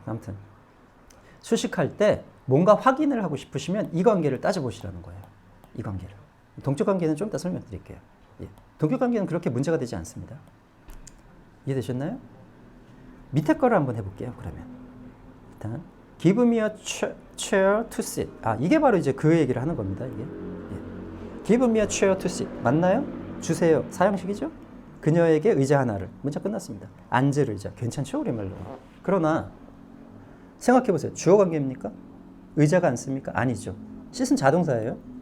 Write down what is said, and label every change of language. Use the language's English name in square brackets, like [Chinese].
[Korean] 아무튼 수식할 때 뭔가 확인을 하고 싶으시면 이 관계를 따져보시라는 거예요. 이 관계를. 동적 관계는 좀 이따 설명드릴게요. 예. 동격 관계는 그렇게 문제가 되지 않습니다. 이해되셨나요? 밑에 거를 한번 해볼게요. 그러면 일단 [English] give me a chair to sit. [Korean] 이게 바로 이제 그 얘기를 하는 겁니다. 이게. [English] Give me a chair to sit. [Korean] 맞나요? 주세요. 사형식이죠? 그녀에게 의자 하나를. 문장 끝났습니다. 앉을 의자. 괜찮죠? 우리말로. 그러나 생각해보세요. 주어 관계입니까? 의자가 앉습니까? 아니죠. sit은 자동사예요.